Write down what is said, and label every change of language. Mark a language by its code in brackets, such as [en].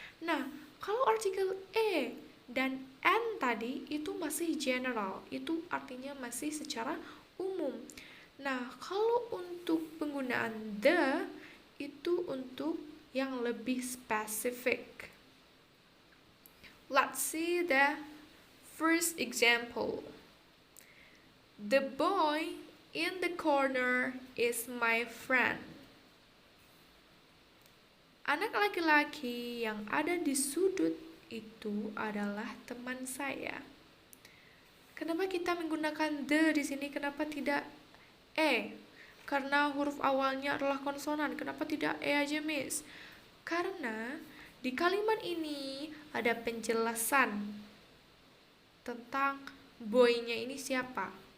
[id] Nah, kalau artikel dan and tadi itu masih general, itu artinya masih secara umum. Nah, kalau untuk penggunaan the itu untuk yang lebih spesifik. [en] Let's see the first example. The boy in the corner is my friend. [id] Anak laki-laki yang ada di sudut itu adalah teman saya. Kenapa kita menggunakan the di sini? Kenapa tidak karena huruf awalnya adalah konsonan. Kenapa tidak aja, Miss? Karena di kalimat ini ada penjelasan tentang boy-nya ini siapa.